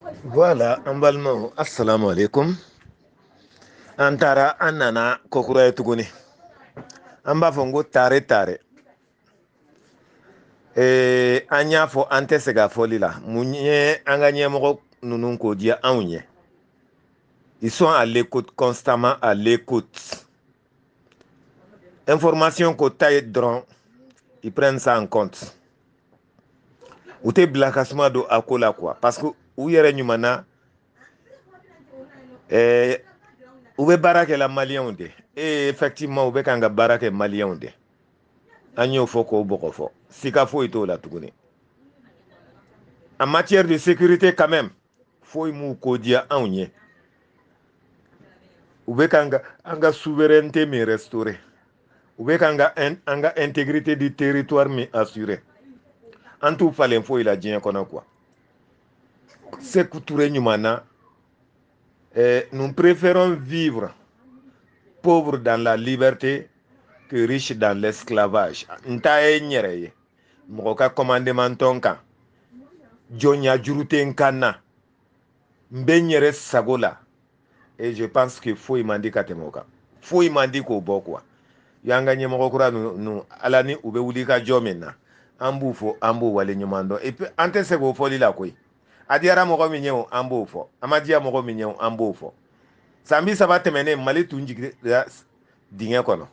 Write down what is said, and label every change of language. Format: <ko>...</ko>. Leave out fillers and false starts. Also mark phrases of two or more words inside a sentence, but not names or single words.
<bm>Voilà, an balimaw</bm> <ar>السلام عليكم.</ar> <bm>An taara an nana kokura ye tuguni. An b'a fɔ n ko tare tare. An y'a fɔ an tɛ segin a fɔli la. Mun ye an ka ɲɛmɔgɔ ninnu k'o di anw ye.</bm> <fr>Ils sont à l'écoute, constamment à l'écoute.</fr> <bm>Information ko ta ye dɔrɔn,</bm> <fr>ils prennent ça en compte.</fr> <bm>U tɛ bila ka suma don a ko la quoi. Parce que u yɛrɛ ɲuman na, u bɛ baara kɛ la maliyɛnw de. Effectivement, u bɛ kan ka baara kɛ maliyɛnw de. An y'o fɔ k'o bɔgɔ fɔ. Sika foyi t'o la tuguni.</bm> <fr>En matière de sécurité quand même,</fr> <bm>foyi m'u ko diya anw ye. U bɛ kan ka an ka souveraineté min restaurer. U bɛ kan ka an ka</bm> <fr>intégrité du territoire</fr> <bm>min assurer. An t'u falen foyi la diɲɛ kɔnɔ quoi. Sékou Touré ɲuman na,</bm> <fr>nous préférons vivre pauvres dans la liberté que riches dans l'esclavage.</fr> <bm>Nta ye n yɛrɛ ye. Mɔgɔ ka commandement tɔn kan. Jɔnya juru tɛ n kan na. N bɛ n yɛrɛ sago la.</bm> <fr>Et je pense que</fr> <bm>foyi man di ka tɛmɛ o kan. Foyi man di k'o bɔ quoi. Y'an ka ɲɛmɔgɔ kura ninnu ala ni u bɛ wuli ka jɔ min na. An b'u fɔ an b'o wale ɲuman dɔn.</bm> <fr>Et puis</fr> <bm>an tɛ se k'o fɔli la koyi. A diyara mɔgɔ min ye o an b'o fɔ. A ma diya mɔgɔ min ye o an b'o fɔ. San 30 tɛmɛnen Mali tun jiginna dingɛ kɔnɔ.</bm>